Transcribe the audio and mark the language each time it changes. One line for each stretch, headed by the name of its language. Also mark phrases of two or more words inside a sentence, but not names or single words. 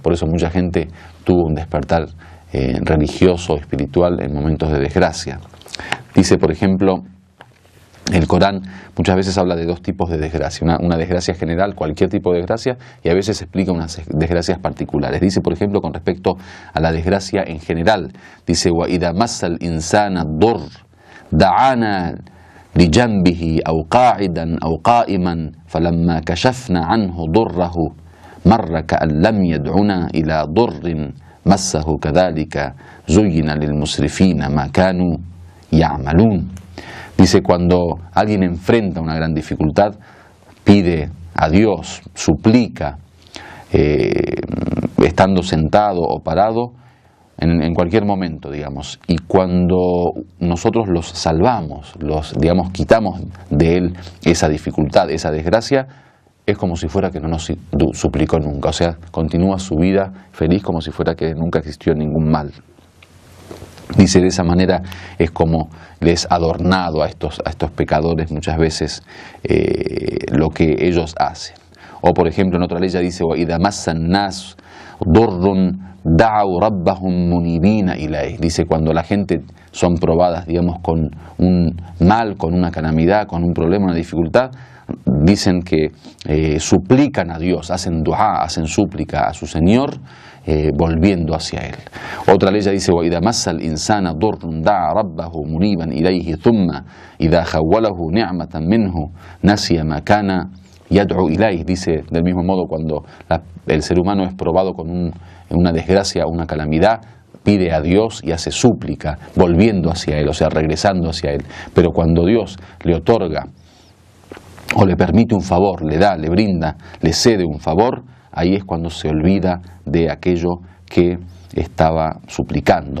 Spanish: Por eso mucha gente tuvo un despertar religioso, espiritual, en momentos de desgracia. Dice, por ejemplo, el Corán muchas veces habla de dos tipos de desgracia, una desgracia general, cualquier tipo de desgracia, y a veces explica unas desgracias particulares. Dice, por ejemplo, con respecto a la desgracia en general, dice,
Arabic: وَإِذَا مَسَّ الْإِنسَانَ الضُّرُّ دَعَانَا لِجَنْبِهِ أَوْ قَاعِدًا أَوْ قَائِمًا فَلَمَّا كَشَفْنَا عَنْهُ ضُرَّهُ مَرَّ كَأَنْ لَمْ يَدْعُنَا إِلَى ضُرٍّ مَسَّهُ كَذَلِكَ زُيِّنَ لِلْمُسْرِفِينَ مَا كَانُوا يَعْمَلُونَ.
Spanish: Dice, cuando alguien enfrenta una gran dificultad, pide a Dios, suplica, estando sentado o parado, en cualquier momento, digamos. Y cuando nosotros los salvamos, digamos, quitamos de él esa dificultad, esa desgracia, es como si fuera que no nos suplicó nunca. O sea, continúa su vida feliz como si fuera que nunca existió ningún mal. Dice, de esa manera es como les adornado a estos pecadores muchas veces lo que ellos hacen. O por ejemplo en otra ley ya dice,
Arabic: وَإِذَا مَسَّ النَّاسُ ضُرٌّ دَعَوْا رَبَّهُمْ مُنِيبِينَ إِلَيْهِ.
Spanish: Dice, cuando la gente son probadas, digamos, con un mal, con una calamidad, con un problema, una dificultad, dicen que suplican a Dios, hacen du'a, hacen súplica a su Señor, volviendo hacia Él. Otra ley dice,
Arabic: وَإِذَا مَسَّ الْإِنسَانَ ضُرٌّ دَعَا رَبَّهُ مُنِيبًا إِلَيْهِ ثُمَّ إِذَا خَوَّلَهُ نِعْمَةً مِنْهُ نَسِيَ مَا كَانَ يَدْعُو إِلَيْهِ.
Spanish: Dice, del mismo modo, cuando el ser humano es probado con una desgracia o una calamidad, pide a Dios y hace súplica, volviendo hacia Él, o sea, regresando hacia Él. Pero cuando Dios le otorga o le permite un favor, le da, le brinda, le cede un favor, ahí es cuando se olvida de aquello que estaba suplicando.